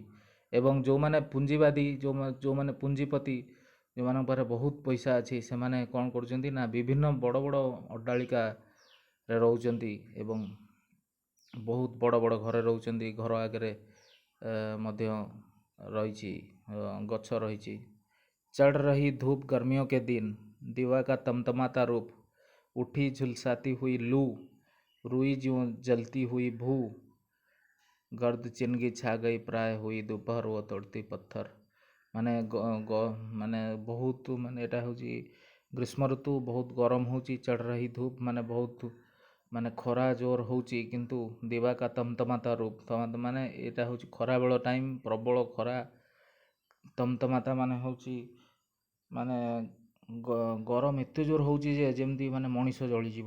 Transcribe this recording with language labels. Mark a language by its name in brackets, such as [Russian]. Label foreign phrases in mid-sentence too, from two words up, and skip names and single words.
[Odia] ଏବଂ ଯେଉଁମାନେ ପୁଞ୍ଜିବାଦୀ, ଯେଉଁମାନେ ପୁଞ୍ଜିପତି, ଯେଉଁମାନଙ୍କ ପାଖରେ ବହୁତ ପଇସା ଅଛି, ସେମାନେ କ'ଣ କରୁଛନ୍ତି ନା ବିଭିନ୍ନ ବଡ଼ ବଡ଼ ଅଟ୍ଟାଳିକାରେ ରହୁଛନ୍ତି ଏବଂ ବହୁତ ବଡ଼ ବଡ଼ ଘରେ ରହୁଛନ୍ତି। ଘର ଆଗରେ ମଧ୍ୟ ରହିଛି ଗଛ ରହିଛି। [Hindi] चढ़ रही धूप गर्मियों के दिन, दीवा का तमतमाता रूप, उठी झुलसाती हुई लू, रुई ज्यों जलती हुई भू, गर्द चिनगी छा गई प्राय हुई दोपहर वो तोड़ती पत्थर। [Odia] ମାନେ ମାନେ ବହୁତ, ମାନେ ଏଇଟା ହେଉଛି ଗ୍ରୀଷ୍ମ ଋତୁ, ବହୁତ ଗରମ ହେଉଛି। [Hindi] चढ़ रही धूप [Odia] ମାନେ ବହୁତ, ମାନେ ଖରା ଜୋର ହେଉଛି। କିନ୍ତୁ [Hindi] दिवा का तमतमाता रूप, [Odia] ମାନେ ଏଇଟା ହେଉଛି ଖରାବେଳ ଟାଇମ୍, ପ୍ରବଳ ଖରା। ତମତମାତା ମାନେ ହେଉଛି ମାନେ ଗରମ ଏତେ ଜୋର ହେଉଛି ଯେ ଯେମିତି ମାନେ ମଣିଷ ଜଳିଯିବ।